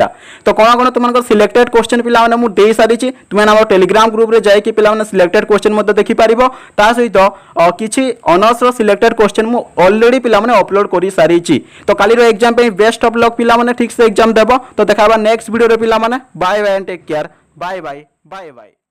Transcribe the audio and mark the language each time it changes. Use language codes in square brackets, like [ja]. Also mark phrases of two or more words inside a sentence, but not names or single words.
[or] ତ କଣ କଣ ତୁମମାନଙ୍କର [en] selected question [or] ପିଲା ମାନେ ମୁଁ ଦେଇ ସାରିଛି ତୁମେ ଆମର ଟେଲିଗ୍ରାମ ଗ୍ରୁପ ରେ ଯାଇ କି ପିଲା ମାନେ [en] selected question [or] ମଧ୍ୟ ଦେଖି ପାରିବ ତା ସହିତ କିଛି ଅନର୍ସ ର [en] selected question [or] ମୁଁ ଅଲରେଡି ପିଲା ମାନେ ଅପଲୋଡ କରି ସାରିଛି। ତ କାଲି ର ଏକ୍ଜାମ ପେ [en] best of luck [or] ପିଲା ମାନେ ଠିକ ସେ ଏକ୍ଜାମ ଦେବ। ତ ଦେଖାହେବା [en] next video [or] ରେ ପିଲା ମାନେ [en] bye bye and take care bye bye bye bye.